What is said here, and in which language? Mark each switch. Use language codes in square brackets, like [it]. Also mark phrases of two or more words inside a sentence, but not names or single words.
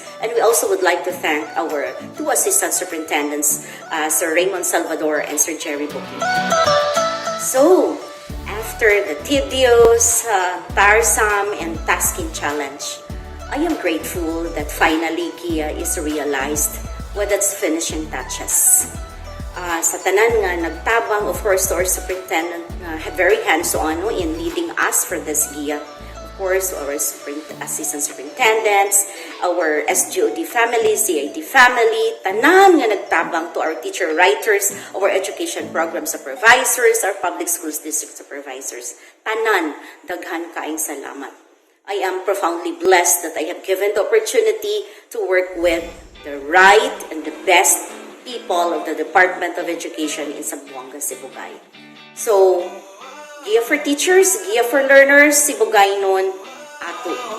[en] And we also would like to thank our two assistant superintendents, Sir Raymond Salvador and Sir Jerry Booking. So after the tedious, tiresome, and tasking challenge, I am grateful that finally GIYA is realized with its finishing touches. [ceb] Sa tanan nga nagtabang, [en] of course, to our superintendent, very hands-on in leading us for this GIYA. Of course, our assistant superintendents, our SGOD family, CIT family, [ceb] tanan nga nagtabang, [en] to our teacher writers, our education program supervisors, our public schools district supervisors. [ceb] Tanan, daghan kaayong salamat. [en] I am profoundly blessed that I have given the opportunity to work with the right and the best people of the Department of Education in Zamboanga Sibugay. So, GIYA for teachers, GIYA for learners, Sibugay nun, ato.